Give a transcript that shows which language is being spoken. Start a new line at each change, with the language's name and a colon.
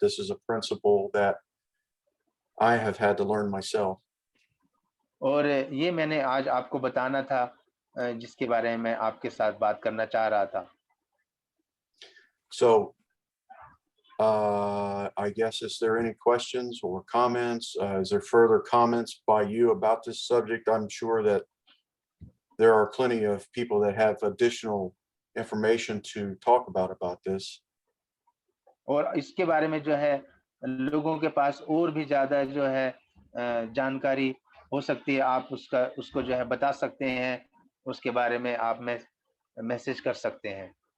English: This is a principle that I have had to learn myself.
Hindi: और ये मैंने आज आपको बताना था जिसके बारे में मैं आपके साथ बात करना चाह रहा था।
English: So I guess, is there any questions or comments? Is there further comments by you about this subject? I'm sure that there are plenty of people that have additional information to talk about this.
Hindi: और इसके बारे में जो है लोगों के पास और भी ज्यादा जो है जानकारी हो सकती है, आप उसको जो है बता सकते हैं, उसके बारे में आप मैसेज कर सकते हैं।